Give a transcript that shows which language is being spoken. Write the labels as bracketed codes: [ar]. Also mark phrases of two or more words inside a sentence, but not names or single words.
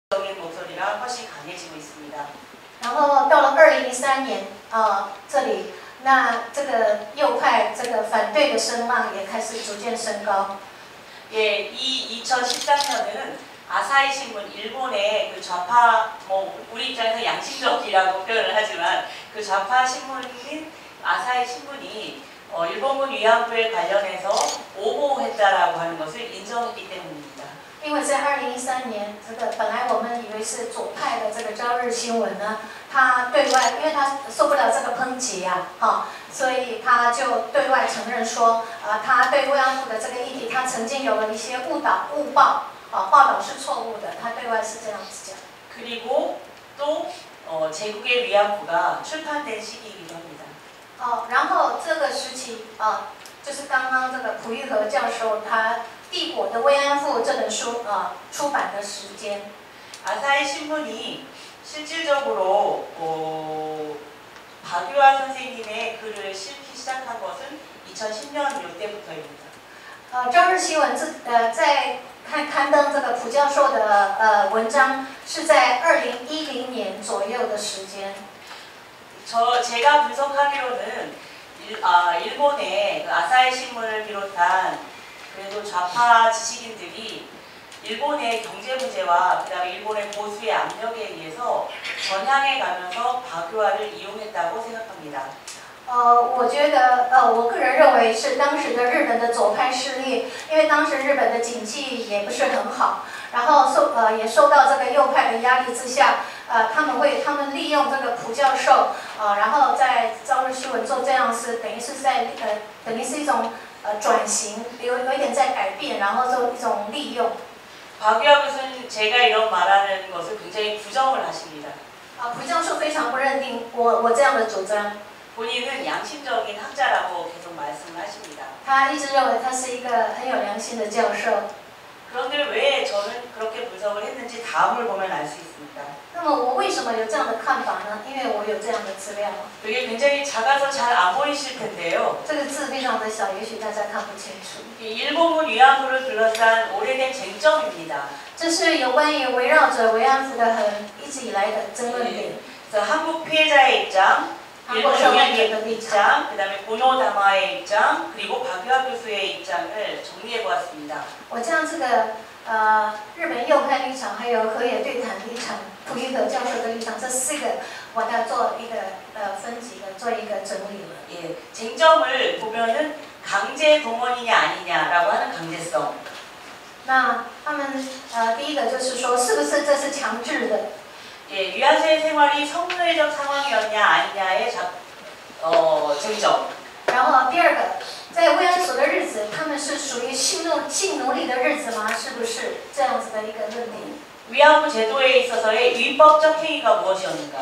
[ko] 적인 목소리가 훨씬 강해지고 있습니다. [zh] 然后到了2013年，这里，那这个右派这个反对的声浪也开始逐渐升高。 [ko] 예, 이 2013년은 아사히 신문, 일본의 그 좌파, 우리 입장에서 양심적이라고 표현을 하지만 그 좌파 신문인 아사히 신문이 일본군 위안부에 관련해서 오보했다라고 하는 것을 인정했기 때문입니다. [zh] 因为在2013年，这个本来我们以为是左派的这个朝日新闻呢，他对外，因为他受不了这个抨击啊，所以他就对外承认说，他对慰安妇的这个议题，他曾经有了一些误报，报道是错误的，他对外是这样子讲。 [ko] 그리고 또 제국의 위안부가 출판된 시기이기도 합니다. [zh] 然后这个时期就是刚刚这个朴玉和教授他。帝国的慰安妇这本书出版的时间， [ko] 아사히 신문이 실질적으로 박유아 선생님의 글을 실기 시작한 것은 2010년 이때부터입니다. [zh] 朝日新闻在刊登这个朴教授的文章是在2010年左右的时间。 [ko] 제가 분석하기로는 일본의 그 아사히 신문을 비롯한 그래도 좌파 지식인들이 일본의 경제 문제와 그다음에 일본의 보수의 압력에 의해서 전향해 가면서 박유아를 이용했다고 생각합니다. [zh] 我觉得我个人认为是当时的日本的左派势力，因为当时日本的经济也不是很好，然后也受到这个右派的压力之下，他们利用这个朴教授，然后在朝日新闻做这样是等于是一种。转型有一点在改变，然后做一种利用。 [ko] 박유아 교수는 제가 이런 말하는 것을 굉장히 부정을 하십니다. [zh] 朴教授非常不认定我这样的主张。 [ko] 본인은 양심적인 학자라고 계속 말씀을 하십니다. [zh] 他一直认为他是一个很有良心的教授。 [ko] 그런데 왜 저는 그렇게 분석을 했는지 다음을 보면 알 수 있습니다. [zh] 那么我为什么有这样的看法呢？因为我有这样的资料。 [ko] 이게 굉장히 작아서 잘 안 보이실 텐데요. [zh] 这个字非常的小，也许大家看不清楚。 [ko] 일본군 위안부를 둘러싼 오래된 쟁점입니다. [zh] 这是有关于围绕着慰安妇的一直以来的争论点。 [ko] 그래서 한국 피해자의 입장, 일본 국민의 입장, 그다음에 고노 다마의 입장, 그리고 박유아 교수의 입장을 정리해 보았습니다. [zh] 我将这个日本右派立场，还有河野对谈立场、朴玉和教授的立场，这4个我要做一个分级的，做一个整理了。 [ko] 예, 쟁점을 보면은 강제 동원이냐 아니냐라고 하는 강제성. [zh] 那他们第一个就是说，是不是这是强制的？ [ko] 예, 위안소의 생활이 성노예적 상황이었냐 아니냐의 쟁점. [zh] 然后第二个，在慰安所的日子，他们是属于性奴隶的日子吗？是不是这样子的一个论点？ [ko] 위안부 제도에 있어서의 위법적 행위가 무엇이었는가?